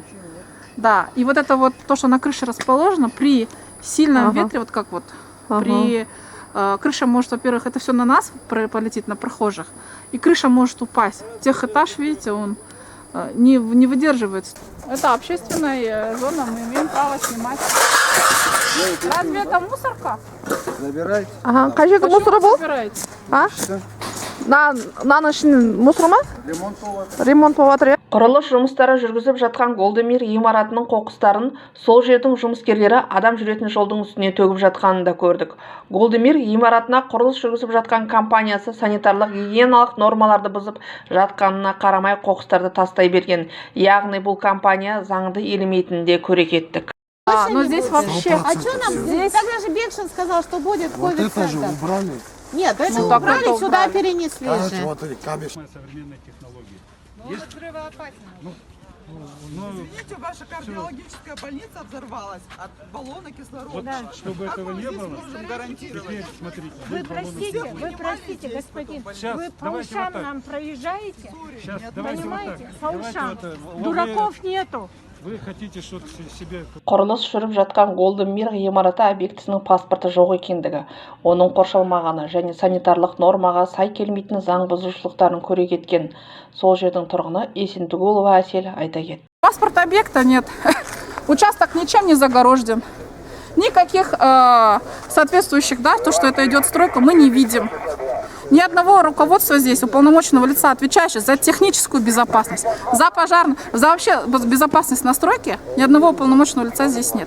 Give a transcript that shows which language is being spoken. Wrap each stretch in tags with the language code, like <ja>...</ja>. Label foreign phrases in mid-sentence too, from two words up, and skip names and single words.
<ru>Да, и вот это вот, то, что на крыше расположено, при сильном ветре, вот как вот, крыша может, во-первых, это все на нас полетит, на прохожих, и крыша может упасть. Техэтаж, видите, он не выдерживает. Это общественная зона, мы имеем право снимать. Разве это мусорка? Забирайте. Ага, қай мусор был? А? На ночь мусор</ru> <kk>ма? Ремонт болып жатыр. Құрылыс жұмыстары жүргізіп жатқан Голдемир ғимаратының қоқыстарын сол жердің жұмыскерлері адам жүретін жолдың үстіне төгіп жатқанын да көрдік. Голдемир ғимаратына құрылыс жүргізіп жатқан компаниясы санитарлық гигиеналық нормаларды бұзып жатқанына қарамай қоқыстарды тастай берген. Яғни бұл компания заңды елемейтінін де көре кеттік.</kk> <ru>Но здесь вообще... А что нам здесь? Тогда же Бекшин сказал, что будет ковид-центр. Нет, это убрали, сюда перенесли же. Современные технологии. Есть взрывоопасно. Извините, ваша кардиологическая больница взорвалась от баллона кислорода. Вот, чтобы этого не было, теперь смотрите. Вы простите, господин, Сейчас, вы по давайте ушам вот так. нам проезжаете, Сейчас, давайте вот понимаете, так. по Давайте ушам. вот так. Дураков нету. Вы хотите что-то себе...</ru> <kk>Құрылыс жүріп жатқан Golden Мир ғимараты объектісінің паспорты жоқ екендігі, оның қоршалмағаны және санитарлық нормаға сай келмейтін заң бұзушылықтарын көре кеткен. Сол жердің тұрғыны Есентүгілова Әсел айта кетті.</kk> <ru>Паспорта объекта нет. Участок ничем не загорожен. Никаких соответствующих, да, то, что это идет стройка, мы не видим. Ни одного руководства здесь, уполномоченного лица, отвечающего за техническую безопасность, за пожарную, за вообще безопасность на стройке, ни одного уполномоченного лица здесь нет.</ru>